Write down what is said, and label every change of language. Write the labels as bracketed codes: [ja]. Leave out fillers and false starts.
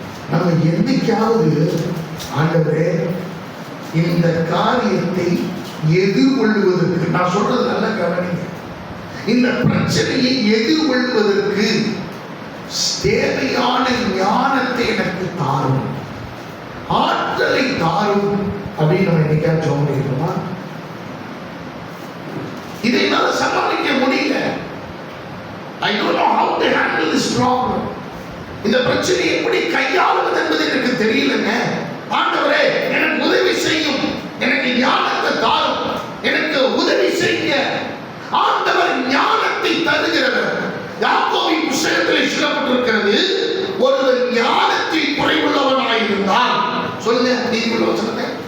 [ta] நம்ம என்னைக்காவது ஆண்டவரே இந்த காரியத்தை எதிர்கொள்வதற்கு, நான் சொல்றது நல்ல கவனிங்க, இந்த பிரச்சனையை எதிர்கொள்வதற்கு தேவையான ஞானத்தை எனக்கு தாரும், ஆற்றலை தாரும் அப்படின்னு நம்ம என்னைக்காவது சொல்ல முடியுமா? இதை என்னால சமாளிக்க முடியல. [en] I don't know how to handle this problem. [ta] இந்த பிரச்சனையை எப்படி கையாளுவது என்பது எனக்கு தெரியலங்க. ஆண்டவரே எனக்கு உதவி செய்யும், எனக்கு ஞானத்தை தாரும், எனக்கு உதவி செய்ய. ஆண்டவர் ஞானத்தை தருகிறவர். யாக்கோபின் புத்தகத்தில் சொல்லப்பட்டிருக்கிறது, ஒருவர் ஞானத்தில் குறைவுள்ளவனாயிருந்தால், சொல்லுங்க, நீங்க சொல்லுங்க,